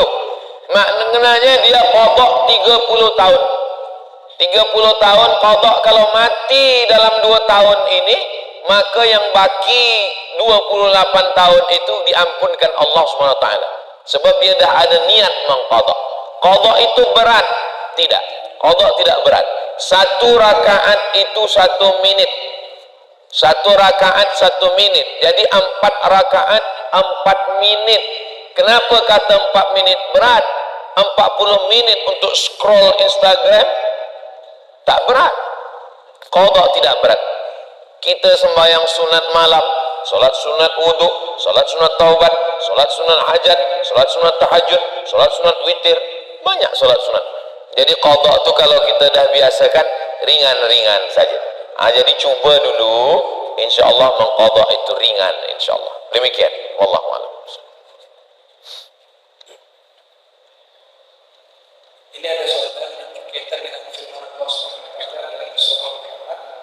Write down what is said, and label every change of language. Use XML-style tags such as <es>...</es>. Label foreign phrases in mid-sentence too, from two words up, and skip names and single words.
<ms>Maknanya dia qadha 30 tahun. 30 tahun qadha. Kalau mati dalam 2 tahun ini, maka yang baki 28 tahun itu diampunkan Allah SWT. Sebab dia dah ada niat mengqadha. Qadha itu berat? Tidak. Qadha tidak berat. 1 rakaat itu 1 menit. 1 rakaat 1 menit. Jadi 4 rakaat 4 menit. Kenapa kata 4 menit berat? 40 menit untuk scroll Instagram tak berat. Qadha tidak berat. Kita sembahyang sunat malam, solat sunat wudu, solat sunat taubat, solat sunat hajat, solat sunat tahajud, solat sunat witir, banyak solat sunat. Jadi qadha itu kalau kita dah biasakan ringan-ringan saja. Jadi cuba dulu,</ms> <ar>إن شاء الله</ar> <ms>mengqadha itu ringan</ms> <ar>إن شاء الله.</ar> <ms>Demikian,</ms> <ar>والله أعلم.</ar> <ms>Ini ada soalan yang berkaitan dengan firman Allah SWT dalam surah Al-Qur'an.</ms>